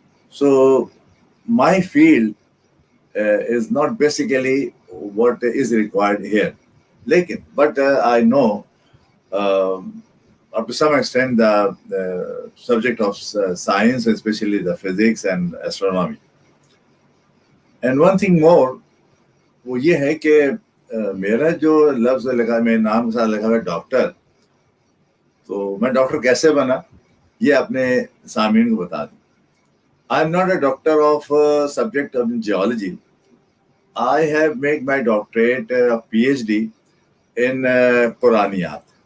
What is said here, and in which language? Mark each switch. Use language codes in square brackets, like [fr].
[en] So my field is not basically what is required here. But I know up to some extent the subject of science, especially the physics and astronomy. And one thing more, [ur] وہ یہ ہے کہ میرا جو لفظ لگا، میرے نام کے ساتھ لگا ہوا ڈاکٹر، تو میں ڈاکٹر کیسے بنا یہ اپنے سامعین کو بتا دوں. [en] I am not a doctor of subject of geology. I have made my doctorate of PhD in Quraniyat.